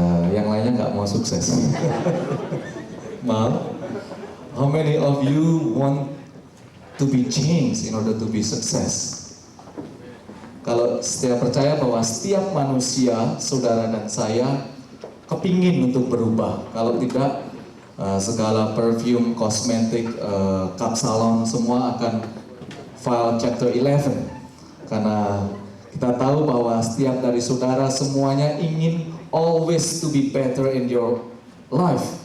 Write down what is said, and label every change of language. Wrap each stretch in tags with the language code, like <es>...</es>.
<id>Yang lainnya nggak mau sukses. Mau?</id> <en>How many of you want to be changed in order to be success?</en> <id>Kalau setiap percaya bahwa setiap manusia, saudara dan saya, kepingin untuk berubah. Kalau tidak, segala perfume, kosmetik, cup salon semua akan</id> <en>file chapter 11.</en> <id>Karena kita tahu bahwa setiap dari saudara semuanya ingin</id> <en>always to be better in your life.</en>